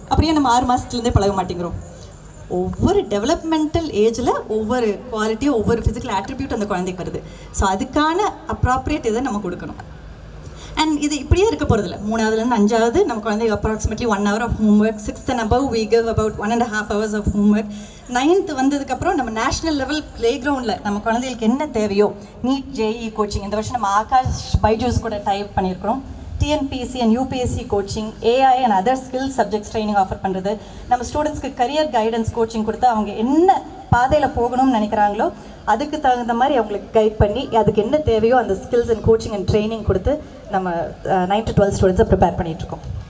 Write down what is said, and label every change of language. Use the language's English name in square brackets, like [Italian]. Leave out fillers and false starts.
[Tamil] அப்படியே நம்ம 6 மாதத்துலேருந்தே பழக மாட்டேங்கிறோம். ஒவ்வொரு டெவலப்மெண்டல் ஏஜில் ஒவ்வொரு குவாலிட்டியும் ஒவ்வொரு ஃபிசிக்கல் ஆட்ரிபியூட் அந்த குழந்தைக்கு வருது. ஸோ அதுக்கான அப்ராப்ரியேட் இதை நம்ம கொடுக்கணும். அண்ட் இது இப்படியே இருக்க போகிறதில்ல. 3வதுலேருந்து 5வது நம்ம குழந்தைக்கு approximately 1 hour of homework. [English] 6th and above we give about 1.5 hours of homework. [Tamil] 9th வந்ததுக்கப்புறம் நம்ம நேஷ்னல் லெவல் ப்ளே கிரவுண்டில் நம்ம குழந்தைகளுக்கு என்ன தேவையோ, நீட் JEE கோச்சிங் இந்த வருஷம் நம்ம ஆகாஷ் பைஜூஸ் கூட டைப் பண்ணியிருக்கிறோம். TNPSC and UPSC coaching, AI and other skills subjects training offer பண்ணுறது, நம்ம ஸ்டூடெண்ட்ஸ்க்கு கரியர் கைடன்ஸ் கோச்சிங் கொடுத்து அவங்க என்ன பாதையில் போகணும்னு நினைக்கிறாங்களோ அதுக்கு தகுந்த மாதிரி அவங்களுக்கு கைட் பண்ணி அதுக்கு என்ன தேவையோ அந்த skills and coaching and training கொடுத்து நம்ம 9 to 12 ஸ்டூடெண்ட்ஸை ப்ரிப்பேர் பண்ணிகிட்ருக்கோம்.